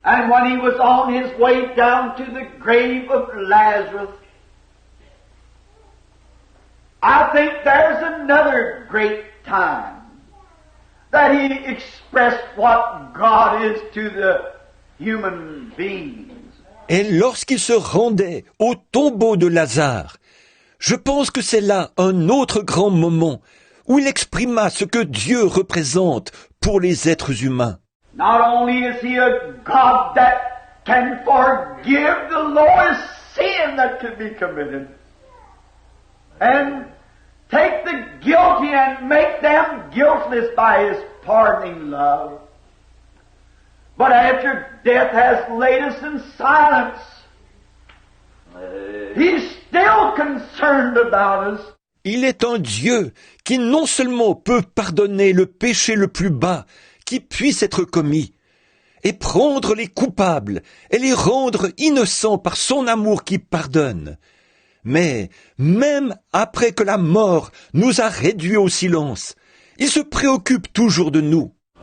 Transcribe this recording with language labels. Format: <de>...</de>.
<en>And when he was on his way down to the grave of Lazarus, I think there's another great time that he expressed what God is to the human beings.</en> <fr>Et lorsqu'il se rendait au tombeau de Lazare, je pense que c'est là un autre grand moment où il exprima ce que Dieu représente pour les êtres humains.</fr> <en>Not only is he a God that can forgive the lowest sin that could be committed and take the guilty and make them guiltless by his pardoning love, but after death has laid us in silence, he's still concerned about us.</en> <fr>Il est un Dieu qui non seulement peut pardonner le péché le plus bas qui puisse être commis, et prendre les coupables et les rendre innocents par son amour qui pardonne, mais même après que la mort nous a réduits au silence, il se préoccupe toujours de nous.</fr>